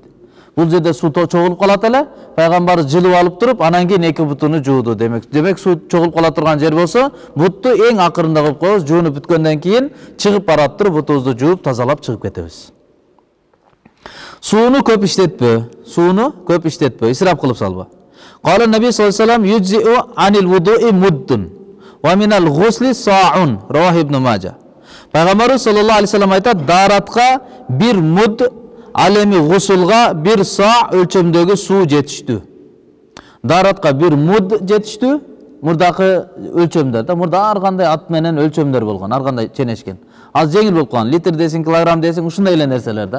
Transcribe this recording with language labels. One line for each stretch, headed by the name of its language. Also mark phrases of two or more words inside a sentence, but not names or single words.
Kyrgyz: Бул жерде суу чогулуп калат эле, пайгамбарыбыз жылып алып туруп, анан кийин эки бутуну жууду демек. Демек суу чогулуп кала турган жер болсо, бутту эң акырында коюп коебуз, жуунуп бүткөндөн кийин чыгып барат туруп, бутубузду жууп, тазалап чыгып кетебиз. Сууну көп иштетпө, исраф кылып салба.
Arabic: قال النبي صلى الله عليه وسلم يجزئ عن الوضوء مد ومن الغسل صاع رواه ابن ماجه.
Kyrgyz: Пайгамбарыбыз
Arabic: صلى الله عليه وسلم
Kyrgyz: айтат, даратка бир муд, ал эми гусулга бир са өлчөмдөгү суу жетиштүү. Даратка бир муд жетиштүү, мурдакы өлчөмдөр да, мурда ар кандай ат менен өлчөмдөр болгон, ар кандай ченешкен. Az жеңил болуп калган, литр десең, килограмм десең, ушундай эле нерселер да.